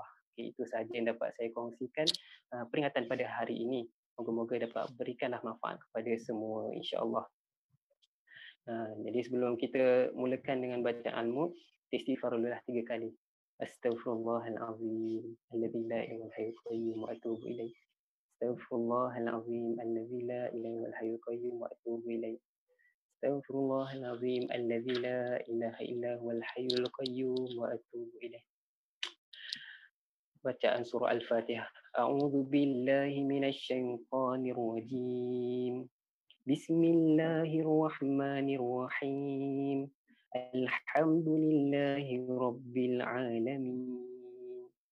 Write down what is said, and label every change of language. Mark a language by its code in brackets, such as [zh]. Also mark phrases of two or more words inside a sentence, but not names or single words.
[ms] Okay, itu sahaja yang dapat saya kongsikan peringatan pada hari ini. Moga-moga dapat berikanlah manfaat kepada semua, insya-Allah. Jadi sebelum kita mulakan dengan bacaan al-Mulk, istighfarullah 3 kali. [ar] أستغفر الله العظيم الذي لا إله إلا قيوم وأتوب إليه. أستغفر الله العظيم الذي لا إله إلا قيوم وأتوب إليه. أستغفر الله العظيم الذي لا إله إلا هو الحي القيوم وأتوب إليه. [ms] Bacaan surah [ar] Al-Fatihah. أعوذ بالله من الشيطان الرجيم. بسم الله الرحمن الرحيم. الحمد لله رب العالمين.